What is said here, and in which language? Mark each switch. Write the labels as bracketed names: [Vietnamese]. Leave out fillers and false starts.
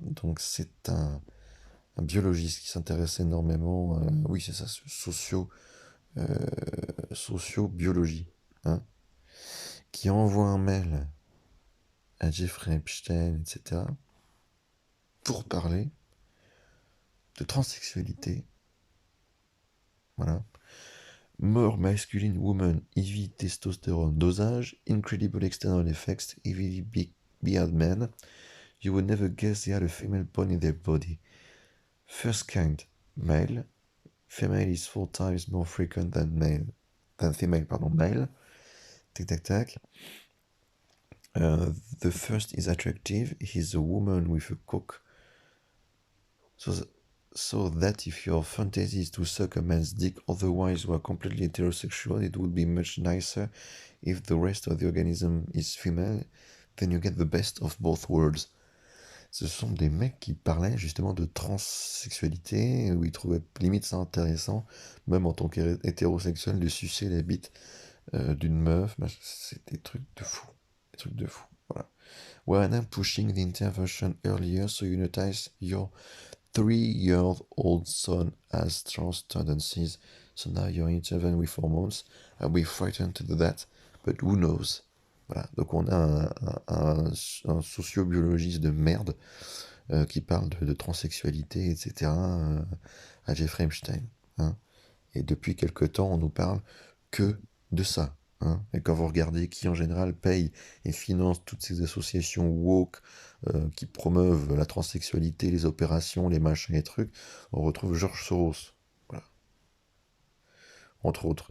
[French] Donc c'est un biologiste qui s'intéresse énormément, oui c'est ça, euh, sociobiologie, hein, qui envoie un mail à Jeffrey Epstein, etc., pour parler de transsexualité. Voilà. [English] More masculine woman, heavy testosterone dosage, incredible external effects, heavily big beard men. You would never guess they had a female bone in their body. First kind, male. Female is 4 times more frequent than female, pardon, male. Tac, tac, tac. The first is attractive. He's a woman with a cock. So that if your fantasy is to suck a man's dick, otherwise you are completely heterosexual, it would be much nicer if the rest of the organism is female, then you get the best of both worlds. [French] Ce sont des mecs qui parlaient justement de transsexualité, où ils trouvaient limite ça intéressant, même en tant qu'hétérosexuel, de sucer la bite d'une meuf. Bah, c'est des trucs de fou. Des trucs de fou. Voilà. [English] When pushing the intervention earlier, so you notice your 3-year-old son has trans tendencies, so now you intervene with hormones. I'll be frightened to do that, but who knows? [French] Voilà, donc on a un sociobiologiste de merde qui parle de transsexualité, etc. À Jeffrey Epstein. Hein. Et depuis quelque temps, on nous parle que de ça. Hein. Et quand vous regardez qui en général paye et finance toutes ces associations woke qui promeuvent la transsexualité, les opérations, les machins et trucs, on retrouve George Soros. Voilà. Entre autres.